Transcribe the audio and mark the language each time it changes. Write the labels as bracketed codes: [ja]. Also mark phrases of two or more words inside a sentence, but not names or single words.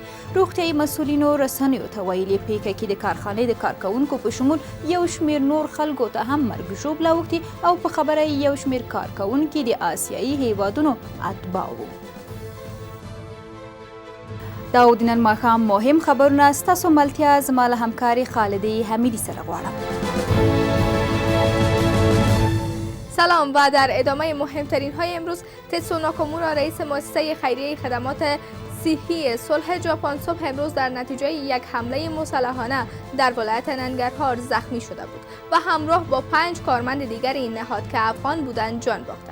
[ps] روغتیایي مسؤلینو رسنیو ته ویلي پیښه کې د کارخانې د کارکوونکو په شمول یو شمېر نور خلکو ته هم مرګ ژوبله اوښتي او په خبره یو شمېر کارکوونکي د آسیایي هیوادونو اتباع وو. دا و د نن ماښام مهم خبرونه. ستاسو ملتیا زما له همکاري خالدی حمیدی سره غواړم. [fa] سلام و در ادامه مهمترین های امروز تسو ناکامورا رئیس مؤسسه خیریه خدمات صحی صلح ژاپن صبح امروز در نتیجه یک حمله مسلحانه در ولایت ننگرهار زخمی شده بود و همراه با 5 کارمند دیگر این نهاد که افغان بودند جان باختند.